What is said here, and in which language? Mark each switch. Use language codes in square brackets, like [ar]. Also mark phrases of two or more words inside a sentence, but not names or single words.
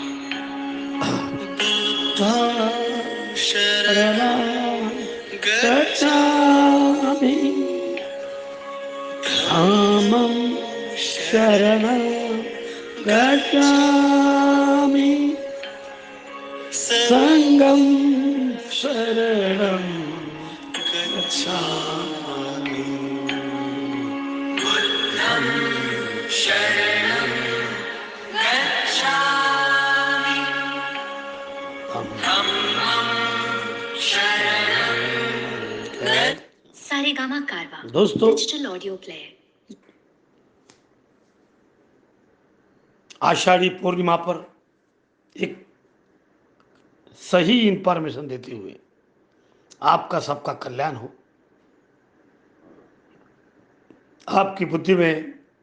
[pi] शरणं गच्छामि धम्मं शरणं गच्छामि संघं शरणं गच्छामि बुद्धं शरणं गच्छामि धम्मं शरणं [hi] सारेगामा कारवा दोस्तों, [en] digital audio player. [hi] आषाढ़ी पूर्णिमा पर एक सही इंफॉर्मेशन देते हुए आपका सबका कल्याण हो, आपकी बुद्धि में